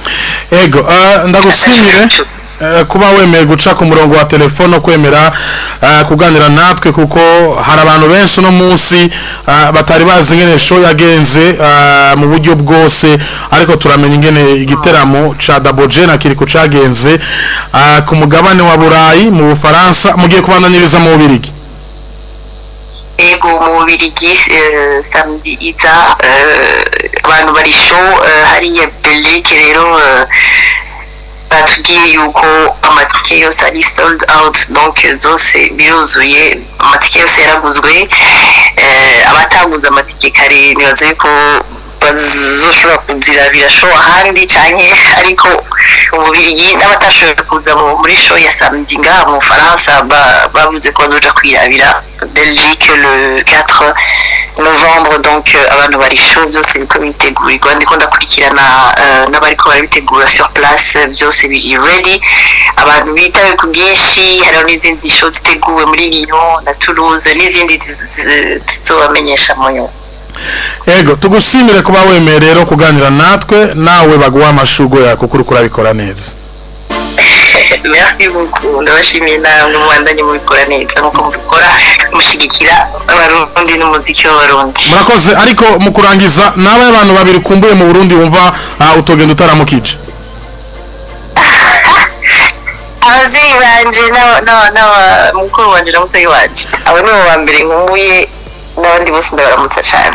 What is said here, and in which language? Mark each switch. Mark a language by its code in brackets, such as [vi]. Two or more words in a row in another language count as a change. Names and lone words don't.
[rn] ego ndagushimire kuba wemeye guca ku murongo wa telefone kwemera kuganira natwe kuko hari abantu benshi no munsi batari bazi ngene show yagenze mu buryo bwose ariko turamenya ingene igiteramo ca Double J na Kiriku cagenze ku mugabane wa Burayi mu Bufaransa mugiye kubandaniriza mu Bubirigi ego mu Bubirigi samedi iza abantu bari show hariya Belgique rero batubwiye yuko amatike yose ari [en] sold out [rn] donc zose biruzuye amatike yose yaraguzwe abataguze amatike kare nibaze ko bazoshobora kuzirabira show ahandi canke ariko Ububirigi n'abatashoboye kuza muri show ya samedi ngaha mu Faransa bavuze ko bazoja kwirabira Belgique [fr] le 4 novembre. [rn] Donc abantu bari show byose biko bitegurirwa, ndiko ndakurikirana n'abariko barabitegura [fr] sur place, [rn] byose biri ready. Abantu bitawe ku bwinshi, hariho n'izindi show ziteguwe muri Lyon na Toulouse n'izindi tuzobamenyesha mu nyuma. Ego tugushimire kuba wemeye rero kuganira natwe, nawe baguha amashugo yako kuri kurabikora neza. [fr] Merci beaucoup, [rn] ndabashimiye namwe mwandanye mubikora neza nkuko mubikora mushigikira abarundi n'umuziki w'abarundi. Murakoze. Ariko mu kurangiza nawe abantu babiri kumbuye mu Burundi wumva utogenda utaramukije? Abavyeyi banje mukuru wanje na mutoyi wanje, abo nibo ba mbere nkumbuye, n'abandi bose ndabaramutsa cyane.